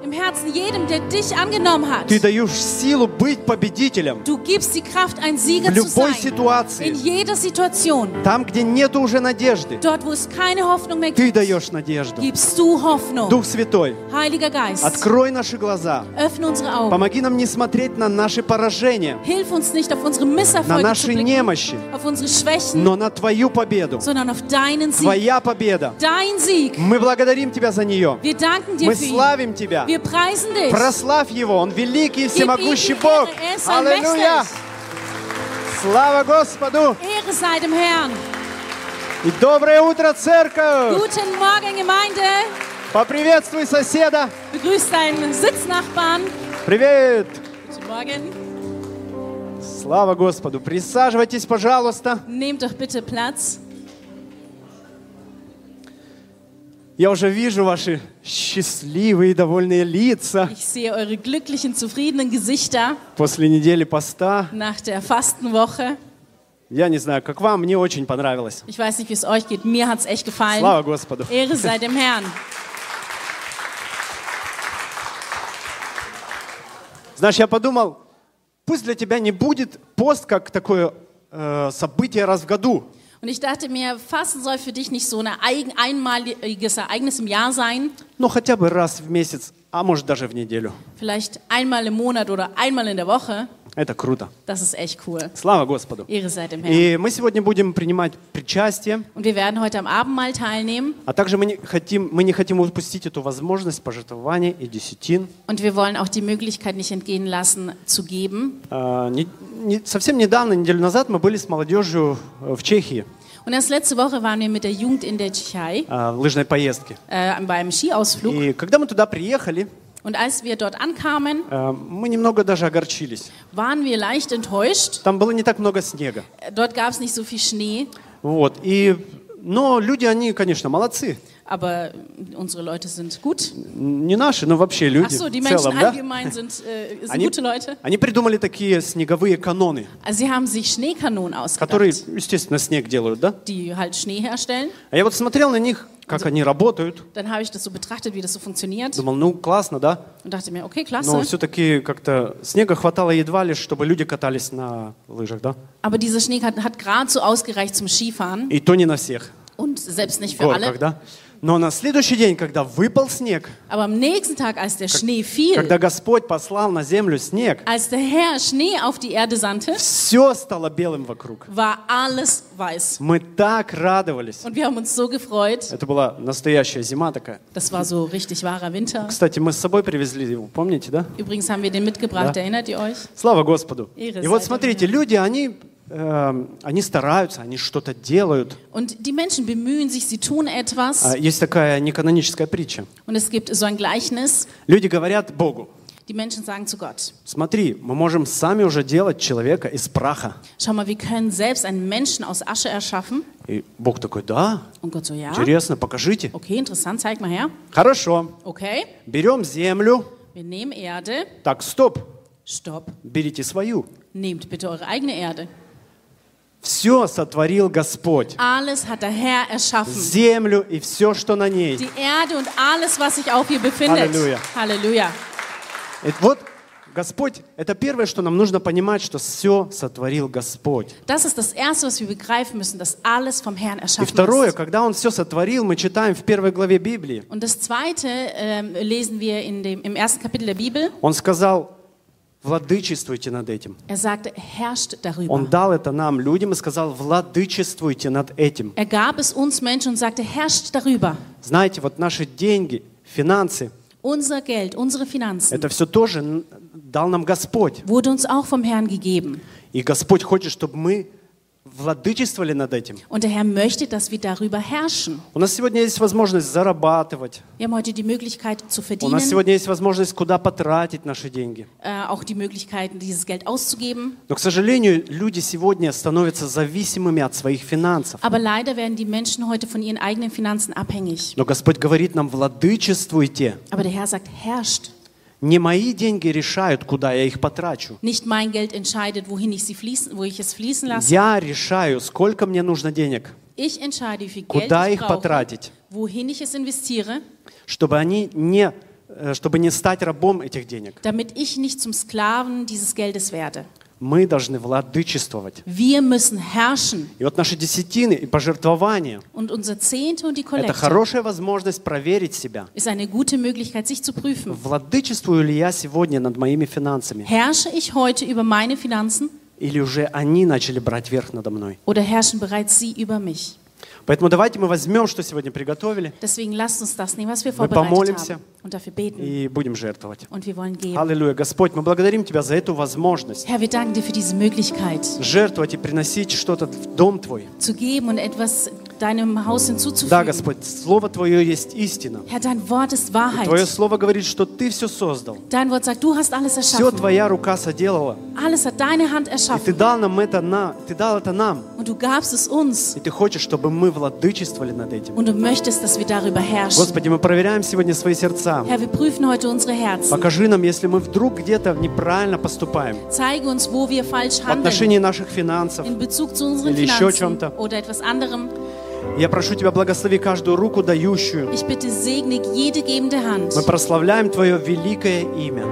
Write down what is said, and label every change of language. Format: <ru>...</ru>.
<de>Im Herzen jedem, der dich angenommen hat.</de> <ru>Ты даешь силу быть победителем.</ru> <de>Du gibst die Kraft, ein Sieger</de> <ru>в любой</ru> <de>zu sein.</de> <ru>Ситуации.</ru> <de>In jeder Situation.</de> <ru>Там, где нету уже надежды.</ru> <de>Dort, wo es keine Hoffnung mehr gibt.</de> <ru>Ты даешь надежду.</ru> <de>Gibst du Hoffnung.</de> <ru>Дух Святой.</ru> <de>Heiliger Geist.</de> <ru>Открой наши глаза.</ru> <de>Öffne unsere Augen.</de> <ru>Помоги нам не смотреть на наши поражения.</ru> <de>Hilf uns nicht auf unsere Misserfolge.</de> <ru>На наши немощи.</ru> <de>Auf unsere Schwächen.</de> <ru>Но на твою победу.</ru> <de>Sondern auf deinen Sieg.</de> <ru>Твоя победа.</ru> <de>Dein Sieg.</de> <ru>Мы благодарим тебя за нее.</ru> <de>Wir danken dir</de> <ru>Мы</ru> <de>für ihn.</de> <ru>Славим тебя.</ru> <de>Wir preisen dich.</de> <ru>Прославь его. Он великий и всемогущий Бог. Аллилуйя. Слава Господу.</ru> <de>Ehre sei dem Herrn.</de> <ru>И доброе утро, церковь.</ru> <de>Guten Morgen, Gemeinde.</de> <ru>Поприветствуй соседа.</ru> <de>Begrüß deinen Sitznachbarn.</de> <ru>Привет.</ru> <de>Guten Morgen.</de> <ru>Слава Господу. Присаживайтесь, пожалуйста.</ru> <de>Nehmt doch bitte Platz.</de> <ru>Я уже вижу ваши счастливые и довольные лица.</ru> <de>Ich sehe eure glücklichen, zufriedenen Gesichter.</de> <ru>После недели поста.</ru> <de>Nach der Fastenwoche.</de> <ru>Я не знаю, как вам, мне очень понравилось.</ru> <de>Ich weiß nicht, wie es euch geht. Mir hat's echt gefallen.</de> <ru>Слава Господу.</ru> <de>Ehre sei dem Herrn.</de> <ru>Знаешь, я подумал, пусть для тебя не будет пост как такое событие раз в году.</ru> <de>Und ich dachte mir, Fasten soll für dich nicht so ein einmaliges Ereignis im Jahr sein.</de> <ru>Но хотя бы раз в месяц, а может даже в неделю.</ru> <de>Vielleicht einmal im Monat oder einmal in der Woche.</de> <ru>Это круто.</ru> <de>Das ist echt cool.</de> <ru>Слава Господу.</ru> <de>Ehre sei dem Herrn.</de> <ru>И мы сегодня будем принимать причастие.</ru> <de>Und wir werden heute am Abendmahl teilnehmen.</de> <ru>А также мы не хотим упустить эту возможность пожертвования и десятин.</ru> <de>Und wir wollen auch die Möglichkeit nicht entgehen lassen zu geben.</de> <ru>Совсем недавно, неделю назад, мы были с молодежью в Чехии.</ru> <de>Und erst letzte Woche waren wir mit der Jugend in der Tschechei.</de> <ru>В лыжной поездке.</ru> <de>Bei einem Skiausflug.</de> <ru>И когда мы туда приехали,</ru> <de>Und als wir dort ankamen,</de> <ru>мы немного даже огорчились.</ru> <de>Waren wir leicht enttäuscht.</de> <ru>Там было не так много снега.</ru> <de>Dort gab es nicht so viel Schnee.</de> <ru>Вот. И, но люди, они, конечно, молодцы.</ru> <de>Aber unsere Leute sind gut.</de> <ru>Не наши, но вообще люди.</ru> <de>Ach so, die</de> <ru>в</ru> <de>Menschen</de> <ru>целом,</ru> <de>allgemein</de> <ru>да?</ru> <de>sind, sind</de> <ru>они,</ru> <de>gute Leute.</de> <ru>Они придумали такие снеговые каноны.</ru> <de>Sie haben sich Schneekanonen ausgedacht.</de> <ru>Которые, естественно, снег делают, да?</ru> <de>Die halt Schnee herstellen.</de> <ru>А я вот смотрел на них. Как also, они работают.</ru> <de>Dann habe ich das so betrachtet, wie das so funktioniert.</de> <ru>Думал, ну, классно, да?</ru> <de>Und dachte mir, okay, klasse.</de> <ru>Но все-таки как-то снега хватало едва лишь, чтобы люди катались на лыжах, да?</ru> <de>Aber dieser Schnee hat gerade so ausgereicht zum Skifahren.</de> <ru>И то не на всех.</ru> <de>Und selbst nicht für alle.</de> <ru>Да? Но на следующий день, когда выпал снег,</ru> <de>Aber am nächsten Tag, als der Schnee fiel,</de> <ru>когда Господь послал на землю снег,</ru> <de>als der Herr Schnee auf die Erde sandte,</de> <ru>все стало белым вокруг.</ru> <de>War alles weiß.</de> <ru>Мы так радовались.</ru> <de>Und wir haben uns so gefreut.</de> <ru>Это была настоящая зима такая.</ru> <de>Das war so richtig wahrer Winter.</de> <ru>Кстати, мы с собой привезли его, помните, да?</ru> <de>Übrigens haben wir den mitgebracht,</de> <ru>да.</ru> <de>Erinnert ihr euch?</de> <ru>Слава Господу.</ru> <de>Ehre</de> <ru>И вот смотрите,</ru> <de>Herr.</de> <ru>Люди, они стараются, они что-то делают.</ru> <de>Und die Menschen bemühen sich, sie tun etwas.</de> <ru>Есть такая неканоническая притча.</ru> <de>Und es gibt so ein Gleichnis.</de> <ru>Люди говорят Богу.</ru> <de>Die Menschen sagen zu Gott.</de> <ru>Смотри, мы можем сами уже делать человека из праха.</ru> <de>Schau mal, wir können selbst einen Menschen aus Asche erschaffen.</de> <ru>И Бог такой, да.</ru> <de>Und Gott so, ja.</de> <ru>Интересно, покажите.</ru> <de>Okay, interessant, zeig mal her.</de> <ru>Хорошо.</ru> <de>Okay.</de> <ru>Берем землю.</ru> <de>Wir nehmen Erde.</de> <ru>Так, стоп.</ru> <de>Stop.</de> <ru>Берите свою.</ru> <de>Nehmt bitte eure eigene Erde.</de> <ru>Все сотворил Господь.</ru> <de>Alles hat der Herr erschaffen.</de> <ru>Землю и все, что на ней.</ru> <de>Die Erde und alles, was sich auf ihr befindet. Halleluja. Halleluja.</de> <ru>Вот Господь, это первое, что нам нужно понимать, что все сотворил Господь.</ru> <de>Das ist das Erste, was wir begreifen müssen, dass alles vom Herrn erschaffen</de> <ru>И второе,</ru> <de>ist.</de> <ru>Когда Он все сотворил, мы читаем в первой главе Библии.</ru> <de>Und das Zweite lesen wir in dem, im ersten Kapitel der Bibel.</de> <ru>Он сказал, владычествуйте над этим.</ru> <de>Er sagte, herrscht darüber.</de> <ru>Он дал это нам, людям, и сказал, владычествуйте над этим.</ru> <de>Er gab es uns Menschen und sagte, herrscht darüber.</de> <ru>Знаете, вот наши деньги, финансы,</ru> <de>Unser Geld, unsere Finanzen,</de> <ru>это все тоже дал нам Господь.</ru> <de>Wurde uns auch vom Herrn gegeben.</de> <ru>И Господь хочет, чтобы мы владычествовали над этим.</ru> <de>Und der Herr möchte, dass wir darüber herrschen.</de> <ru>У нас сегодня есть возможность зарабатывать.</ru> <de>Wir haben heute die Möglichkeit zu verdienen.</de> <ru>У нас сегодня есть возможность куда потратить наши деньги.</ru> <de>Auch die Möglichkeit, dieses Geld auszugeben.</de> <ru>Но, к сожалению, люди сегодня становятся зависимыми от своих финансов.</ru> <de>Aber leider werden die Menschen heute von ihren eigenen Finanzen abhängig.</de> <ru>Но Господь говорит нам, владычествуйте.</ru> <de>Aber der Herr sagt, herrscht.</de> <ru>Не мои деньги решают, куда я их потрачу.</ru> <de>Nicht mein Geld entscheidet, wohin ich sie fließen, wo ich es fließen lasse.</de> <ru>Я решаю, сколько мне нужно денег.</ru> <de>Ich entscheide, wie viel</de> <ru>куда</ru> <de>Geld</de> <ru>их потратить.</ru> <de>wohin ich es investiere,</de> <ru>чтобы не стать рабом этих денег.</ru> <de>Damit ich nicht zum Sklaven dieses Geldes werde.</de> <ru>Мы должны владычествовать.</ru> <de>Wir müssen herrschen.</de> <ru>И вот наши десятины и пожертвования.</ru> <de>Und unser Zehnte und die Kollekte.</de> <ru>Это хорошая возможность проверить себя.</ru> <de>Ist eine gute Möglichkeit, sich zu prüfen.</de> <ru>Владычествую ли я сегодня над моими финансами?</ru> <de>Herrsche ich heute über meine Finanzen?</de> <ru>Или уже они начали брать верх надо мной?</ru> <de>Oder herrschen bereits sie über mich?</de> <ru>Поэтому давайте мы возьмем, что сегодня приготовили.</ru> <de>Deswegen lasst uns das nehmen, was wir vorbereitet haben.</de> <ru>Мы помолимся.</ru> <de>Und dafür beten.</de> <ru>И будем жертвовать.</ru> <de>Und wir wollen geben.</de> <ru>Аллилуйя, Господь, мы благодарим Тебя за эту возможность.</ru> <de>Herr, wir danken dir für diese Möglichkeit.</de> <ru>Жертвовать и приносить что-то в дом Твой.</ru> <de>Zu geben und etwas deinem Haus hinzuzufügen.</de> <ru>Да, Господь, Слово Твое есть истина.</ru> <de>Herr, dein Wort ist Wahrheit.</de> <ru>И Твое Слово говорит, что Ты все создал.</ru> <de>Dein Wort sagt, du hast alles erschaffen.</de> <ru>Все Твоя рука соделала.</ru> <de>Alles hat deine Hand erschaffen.</de> <ru>И ты дал это нам.</ru> <de>Und du gabst es uns.</de> <ru>И Ты хочешь, чтобы мы владычествовали над этим.</ru> <de>Und du möchtest, dass wir darüber herrschen.</de> <ru>Господи, мы проверяем сегодня свои сердца.</ru> <de>Herr, wir prüfen heute unsere Herzen.</de> <ru>Покажи нам, если мы вдруг где-то неправильно поступаем.</ru> <de>Zeige uns, wo wir falsch handeln.</de> <ru>В отношении наших финансов.</ru> <de>In Bezug zu unseren</de> <ru>или</ru> <de>Finanzen.</de> <ru>Еще чем-то.</ru> <de>Oder etwas anderem.</de> <ru>Я прошу Тебя, благослови каждую руку дающую.</ru> <de>Ich bitte, segne jede gebende Hand.</de> <ru>Мы прославляем Твое великое имя.</ru>